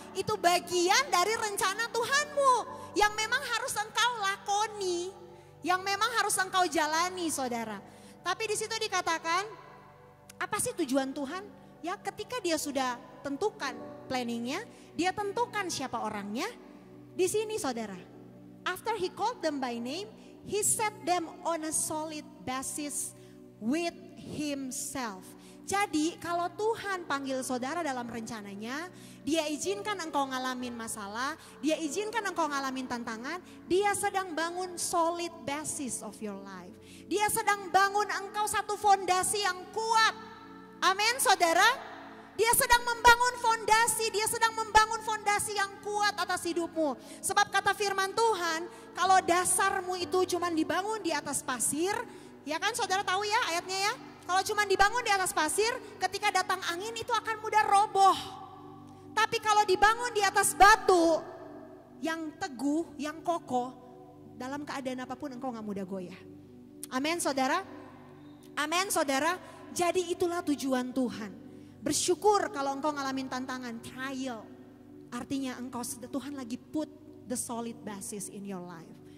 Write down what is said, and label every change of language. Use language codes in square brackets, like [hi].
[id] Itu bagian dari rencana Tuhanmu yang memang harus engkau lakoni, yang memang harus engkau jalani saudara. Tapi di situ dikatakan, apa sih tujuan Tuhan? Ya ketika dia sudah tentukan planningnya, dia tentukan siapa orangnya. Di sini saudara, [en] after he called them by name, he set them on a solid basis with himself. [id] Jadi kalau Tuhan panggil saudara dalam rencananya, dia izinkan engkau ngalamin masalah, dia izinkan engkau ngalamin tantangan, dia sedang bangun [en] solid basis of your life. [id] Dia sedang bangun engkau satu fondasi yang kuat. Amin saudara. Dia sedang membangun fondasi, dia sedang membangun fondasi yang kuat atas hidupmu. Sebab kata firman Tuhan, kalau dasarmu itu cuma dibangun di atas pasir, ya kan saudara tahu ya ayatnya ya. Kalau cuma dibangun di atas pasir, ketika datang angin itu akan mudah roboh. Tapi kalau dibangun di atas batu yang teguh, yang kokoh, dalam keadaan apapun engkau gak mudah goyah. Amin saudara. Amin saudara. Jadi itulah tujuan Tuhan. Bersyukur kalau engkau ngalamin tantangan, trial. Artinya Tuhan lagi [en] put the solid basis in your life.